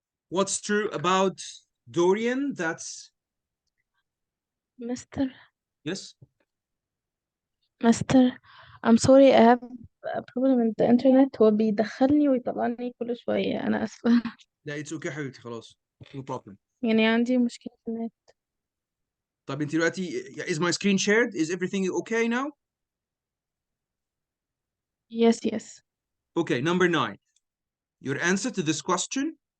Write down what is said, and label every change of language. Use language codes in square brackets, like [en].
[en] What's true about Dorian? That's Mr. yes. I'm sorry, I have a problem with the internet. [ar] هو بيدخلني ويطلعني كل شوية. أنا آسفة. لا [en] it's okay [ar] حبيبتي خلاص. [en] No problem. [ar] يعني عندي مشكلة في النت. طب انت دلوقتي [en] is my screen shared? Is everything okay now? Yes, yes. Okay, number 9. Your answer to this question.